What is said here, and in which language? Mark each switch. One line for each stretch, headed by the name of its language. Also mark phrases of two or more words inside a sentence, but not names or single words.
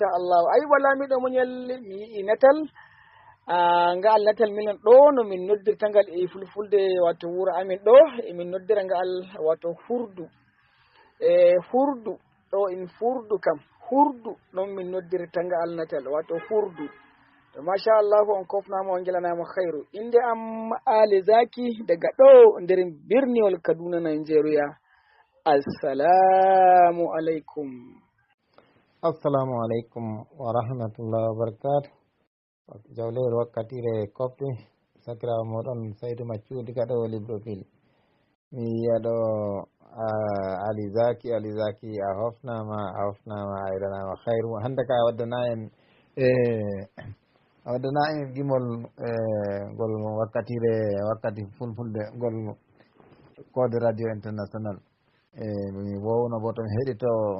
Fula: Allah ay wala miɗo muñal mi natal ngal natal min ɗo no min noddirta ngal e fulfulde wato wuro amin ɗo min noddira ngal wato hurdu hurdu ɗo in furdu kam hurdu ɗon min noddirta ngal natal wato hurdu to
Arabic: masha Allah
Fula: on kofnama on gelanama khairu inde am Ali Zaki daga ɗo nder birniwol Kaduna Nigeria.
Arabic: السلام عليكم. السلام عليكم ورحمة الله وبركاته.
Fula: Jawleru wakkatire kopti sakirawo moɗon Saidu Maccu diga ɗo Libreville. Mi yiyaɗo Ali Zaki a hofnama a yiɗanama khairu hande ka a waddana en gimol ngol wakkati fulfulde ngol Code Radio International mi wowno bo to mi heɗito